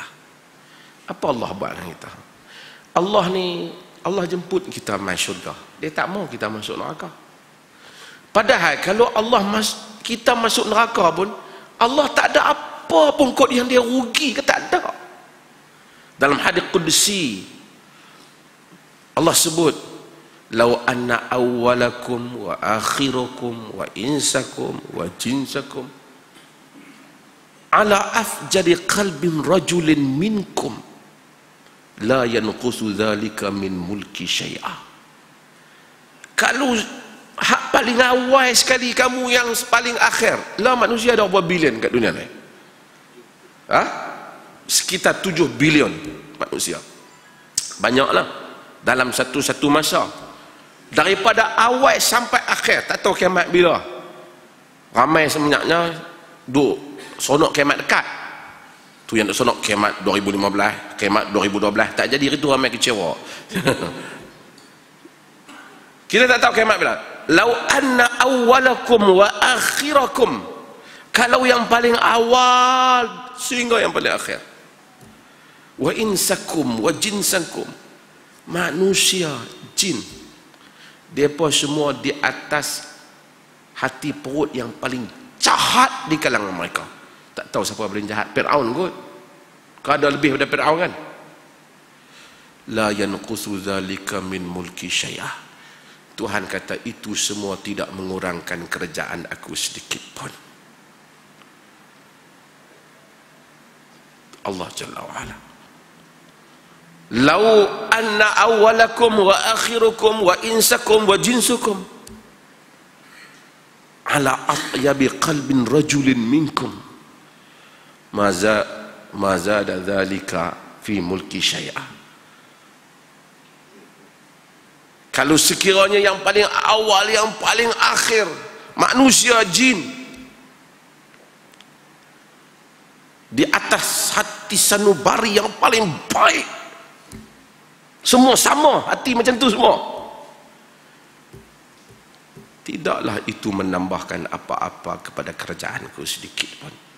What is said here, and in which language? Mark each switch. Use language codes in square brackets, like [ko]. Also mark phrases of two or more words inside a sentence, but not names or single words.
[ms] Apa Allah buat dengan kita? Allah jemput kita masuk syurga. Dia tak mau kita masuk neraka. Padahal kalau kita masuk neraka pun, Allah tak ada apa pun kot yang dia rugi ke, tak ada. Dalam hadis qudsi Allah sebut, [ar] "لو أن أولكم وآخركم وإنسكم وجنكم على أفجر قلب رجل منكم لا ينقص ذلك من ملكي شيئا." [ms] Kalau hak paling awal sekali kamu yang paling akhir, lah manusia ada berapa bilion kat dunia ni? Sekitar 7 bilion manusia. Banyaklah dalam satu masa. Daripada awal sampai akhir, tak tahu kiamat bila. Ramai semenyaknya duk sonok kiamat dekat. Tu yang duk sonok kiamat 2015, kiamat 2012, tak jadi itu ramai kecewa. Kita tak tahu kiamat bila. [ar] لو أن أولكم وآخركم, [ms] kalau yang paling awal sehingga yang paling akhir, [ar] وإنسكم وجنكم, [ms] manusia, jin, mereka semua di atas hati perut yang paling jahat di kalangan mereka. Tak tahu siapa paling jahat, Fir'aun kot. Kau ada lebih daripada Fir'aun kan? [ar] لا ينقص ذلك من ملكي شيئا. [ms] Tuhan kata itu semua tidak mengurangkan kerajaan aku sedikit pun. [ar] الله جل وعلا. لو أن أولكم وآخركم وإنسكم وجنكم على أطيب قلب رجل منكم ما زاد ذلك في ملكي شيئا. [ms] Kalau sekiranya yang paling awal, yang paling akhir, manusia, jin, di atas hati sanubari yang paling baik, semua sama hati macam tu semua, tidaklah itu menambahkan apa-apa kepada kerajaanku sedikit pun.